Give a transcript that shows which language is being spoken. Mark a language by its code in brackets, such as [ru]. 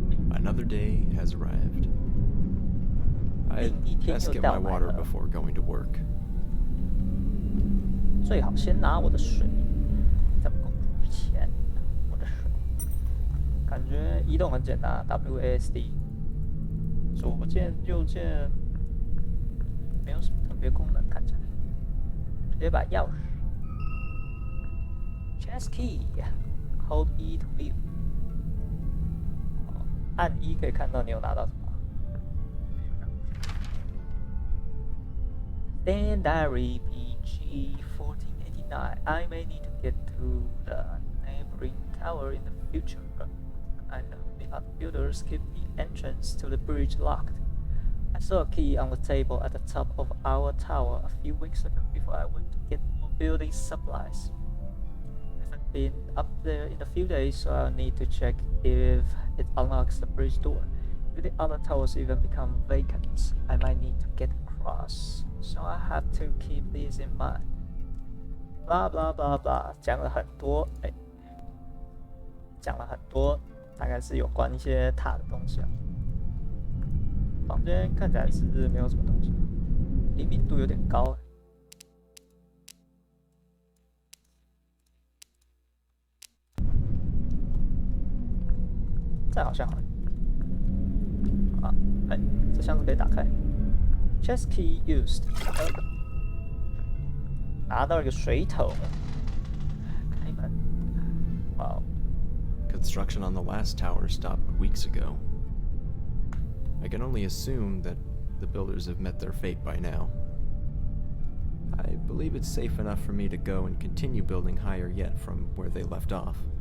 [en] Another day has arrived. I best get my water before going to work. [zh] 最好先拿我的水，在工作之前，我的水。感觉移动很简单 ，WASD， 左键右键，没有什么特别功能，看起来。直接把钥匙 [en] ，Chess key，Hold E to view。 [zh] 按一可以看到你有拿到什么。 [en] Stand Diary PG 1489. I may need to get to the neighboring tower in the future. I know the other builders keep the entrance to the bridge locked. I saw a key on the table at the top of our tower a few weeks ago before I went to get more building supplies. I haven't been up there in a few days, so I'll need to check if it unlocks the bridge door. If the other towers even become vacant, I might need to get across. So I have to keep these in mind. [zh] Blah blah blah blah， 讲了很多，讲了很多，大概是有关一些塔的东西啊。房间看起来是没有什么东西，灵敏度有点高。这好像啊，这箱子可以打开。 [en] Chess key used， [zh] 拿到一个水桶，开门。哇！ [en] Construction on the last tower stopped weeks ago. I can only assume that the builders have met their fate by now. I believe it's safe enough for me to go and continue building higher yet from where they left off.